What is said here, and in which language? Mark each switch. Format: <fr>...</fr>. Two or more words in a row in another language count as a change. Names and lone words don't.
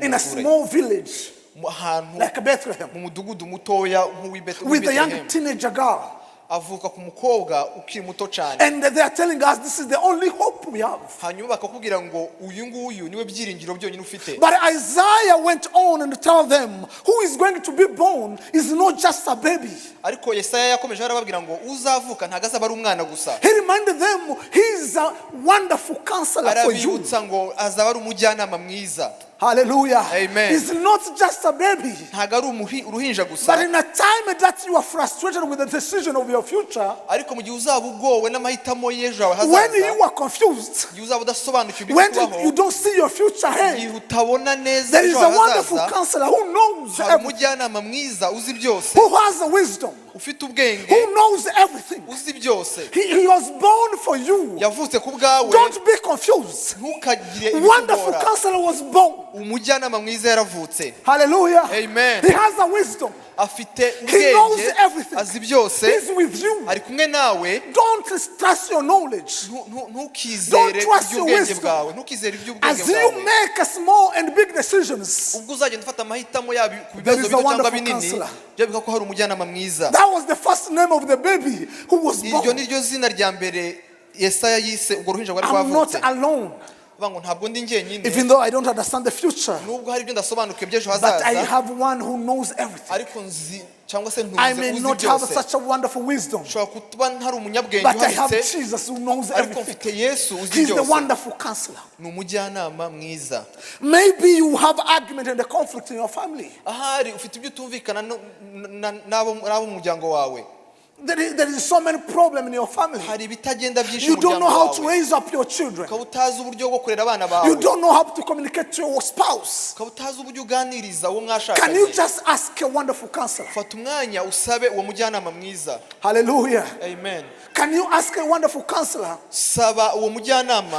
<en>in a small village</en> <rw>ahantu</rw> <en>like Bethlehem</en> <rw>mu mudugudu mutoya</rw> <en>with a young teenager girl.</en> <rw>avuka ku mukobwa ukiri muto cyane.</rw> <en>And they are telling us this is the only hope we have.</en> <rw>hanyuma bakakubwira ngo uyu nguyu niwe byiringiro byonyine ufite.</rw> <en>But Isaiah went on and tell them who is going to be born is not just a baby.</en> <rw>ariko Yesaya yakomeje arababwira ngo uzavuka ntago azaba ari umwana gusa.</rw> <en>He reminded them he is a wonderful counselor for you.</en> <rw>arabibutsa ngo azaba ari umujyanama mwiza. Hallelujah. Amen.</rw> <en>He's not just a baby.</en> <rw>ntago ari uruhinja gusa.</rw> <en>But in a time that you are frustrated with the decision of your future,</en> <rw>ariko mu gihe uzaba ugowe n'amahitamo y'ejo hawe hazaza,</rw> <en>when you are confused,</en> <rw>igihe uzaba udasobanukiwe</rw> <en>when</en> <rw>ibikubaho,</rw> <en>you don't see your future ahead,</en> <rw>igihe utabona neza</rw> <en>there is</en> <rw>ejo</rw> <en>a wonderful</en> <rw>hazaza,</rw> <en>counselor who knows</en> <rw>hari</rw> <en>everything,</en> <rw>umujyanama mwiza uzi byose,</rw> <en>who has the wisdom,</en> <rw>ufite ubwenge,</rw> <en>who knows everything.</en> <rw>uzi byose.</rw> <en>He was born for you.</en> <rw>yavutse ku bwawe,</rw> <en>Don't be confused.</en> <rw>ntukagire</rw> <en>Wonderful</en> <rw>ibikugora.</rw> <en>counselor was born.</en> <rw>umujyanama mwiza yaravutse. Hallelujah. Amen.</rw> <en>He has the wisdom.</en> <rw>afite</rw> <en>He knows</en> <rw>ubwenge,</rw> <en>everything.</en> <rw>azi byose,</rw> <en>He's with you.</en> <rw>ari kumwe nawe.</rw> <en>Don't trust your knowledge.</en> <rw>ntukizere</rw> <en>Don't trust your</en> <rw>iby'ubwenge</rw> <en>wisdom.</en> <rw>bwawe, ntukizere iby'ubwenge</rw> <en>As you</en> <rw>bwawe.</rw> <en>make small and big decisions,</en> <rw>ubwo uzagenda ufata amahitamo yabo ku</rw> <en>There</en> <rw>bibazo</rw> <en>is a</en> <rw>bito cyangwa</rw> <en>wonderful</en> <rw>binini,</rw> <en>counselor.</en> <rw>byavuga ko hari umujyanama mwiza.</rw> <en>that was the first name of the baby who was</en> <rw>iryo</rw> <en>born.</en> <rw>ni ryo zina rya mbere Yesaya yise urwo ruhinja rwari</rw> <en>I'm not</en> <rw>rwavutse.</rw> <en>alone,</en> <rw>Bavuga ngo ntabwo ndi njyenyine,</rw> <en>even though I don't understand the future,</en> <rw>nubwo hari ibyo ndasobanukiwe by'ejo</rw> <en>but I</en> <rw>hazaza,</rw> <en>have one who knows everything.</en> <rw>ariko nzi cyangwa se</rw> <en>I may</en> <rw>ntuzi</rw> <en>not have</en> <rw>byose.</rw> <en>such a wonderful wisdom,</en> <rw>ushobora kuba ntari umunyabwenge</rw> <en>but I have</en> <rw>uhanitse,</rw> <en>Jesus who knows</en> <rw>ariko</rw> <en>everything.</en> <rw>mfite Yesu uzi</rw> <en>He's the</en> <rw>byose.</rw> <en>wonderful counselor.</en> <rw>ni umujyanama mwiza.</rw> <en>Maybe you have argument and a conflict in your family.</en> <rw>ahari ufite ibyo utumvikana n'abo mu muryango wawe.</rw> <en>There is so many problems in your family.</en> <rw>hari ibitagenda byinshi</rw> <en>You</en> <rw>mu</rw> <en>don't know</en> <rw>muryango</rw> <en>how to</en> <rw>wawe.</rw> <en>raise up your children.</en> <rw>ukaba utazi uburyo bwo kurera abana bawe.</rw> <en>You don't know how to communicate to your spouse.</en> <rw>ukaba utazi uburyo uganiriza uwo</rw> <en>Can</en> <rw>mwashakanye.</rw> <en>you just ask a wonderful counselor?</en> <rw>fata umwanya usabe uwo mujyanama mwiza. Hallelujah. Amen.</rw> <en>Can you ask a wonderful counselor?</en> <rw>saba uwo mujyanama,</rw>